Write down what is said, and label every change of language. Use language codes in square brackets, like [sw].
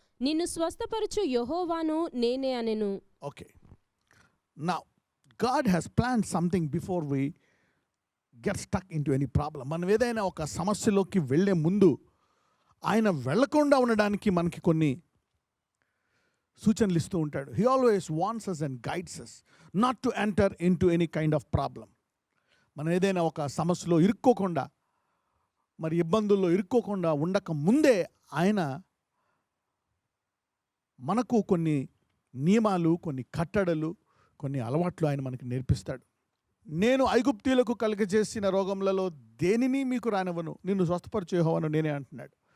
[te] నిన్ను స్వస్థపరచు యెహోవాను నేనే అనెను. [en] Okay, now God has planned something before we get stuck into any problem. [te] మనం ఏదైనా ఒక సమస్యలోకి వెళ్ళే ముందు ఆయన వెళ్లకుండా ఉండడానికి మనకి కొన్ని సూచనలు ఇస్తూ ఉంటాడు. [en] He always wants us and guides us not to enter into any kind of problem. [te] మనం ఏదైనా ఒక సమస్యలో ఇరుక్కోకుండా, మరి ఇబ్బందుల్లో ఇరుక్కోకుండా ఉండక ముందే ఆయన మనకు కొన్ని నియమాలు, కొన్ని కట్టడలు, కొన్ని అలవాట్లు ఆయన మనకి నేర్పిస్తాడు. నేను ఐగుప్తీయులకు కలుగజేసిన రోగములలో దేనిని మీకు రానివ్వను, నిన్ను స్వస్థపరచు యెహోవాను నేనే అంటున్నాడు.